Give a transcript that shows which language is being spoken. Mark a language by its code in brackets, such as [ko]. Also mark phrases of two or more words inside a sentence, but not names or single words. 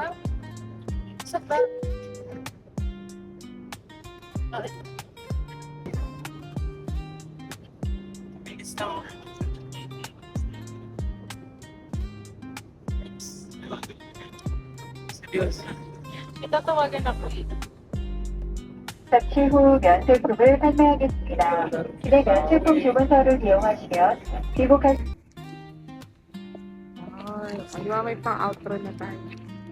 [tl] Isa ba? Ay, Bilis na. Seryoso. itatawagan ako eh. [ko] 잠시 후 면세품을 판매하겠습니다. 기내 면세품 주문서를 이용하시면 귀국할 [tl] Ay, di ba may pang-outro na tayo?